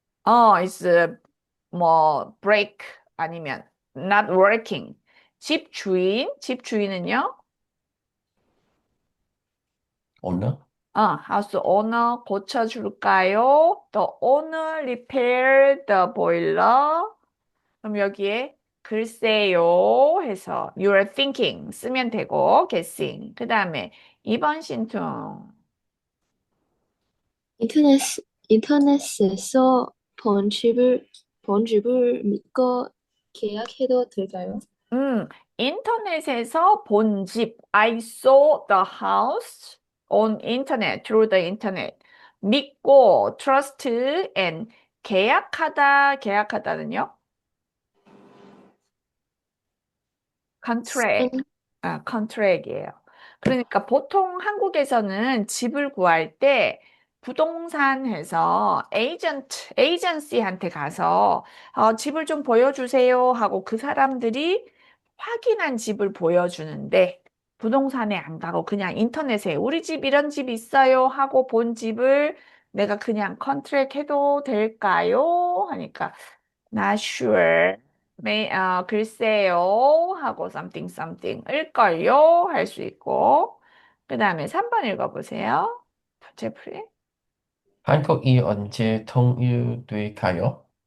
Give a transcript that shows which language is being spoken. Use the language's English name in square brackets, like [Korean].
[English] it's 뭐 break 아니면 not working. [Korean] 집주인은요? [English] owner. house owner [Korean] 고쳐줄까요? [English] The owner repair the boiler. [Korean] 그럼 여기에 글쎄요 해서 [English] you're thinking [Korean] 쓰면 되고 guessing. 그 다음에 2번 신청. 인터넷 인터넷에서 본 집을 번집을 믿고 계약해도 될까요? 인터넷에서 본 집. [English] I saw the house on internet, through the internet. [Korean] 믿고, trust, and 계약하다, 계약하다는요? [English] contract. [Korean] 생- 컨트랙이에요. 그러니까 보통 한국에서는 집을 구할 때 부동산 회사 에이전시한테 가서 집을 좀 보여주세요 하고 그 사람들이 확인한 집을 보여주는데 부동산에 안 가고 그냥 인터넷에 우리 집 이런 집 있어요 하고 본 집을 내가 그냥 컨트랙 해도 될까요? 하니까 [English] not sure. [Korean] 글쎄요 하고 something something일걸요 할 수 있고 그 다음에 3번 읽어보세요. 제프리. 한국이 언제 통일될까요?